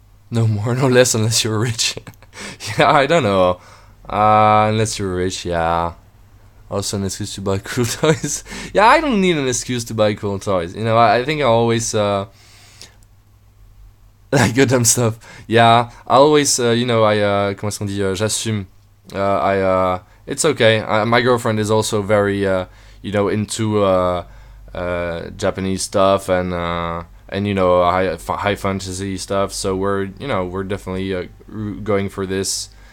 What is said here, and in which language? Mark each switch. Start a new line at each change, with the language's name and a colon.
English: No more, no less, unless you're rich. Yeah, I don't know. Unless you're rich, yeah. Also, an excuse to buy cool toys. Yeah, I don't need an excuse to buy cool toys. I think I always like good dumb stuff. Yeah, I always,
French: comment est-ce qu'on dit, j'assume.
English: It's okay. My girlfriend is also very, into Japanese stuff and high fantasy stuff. So we're definitely going for this.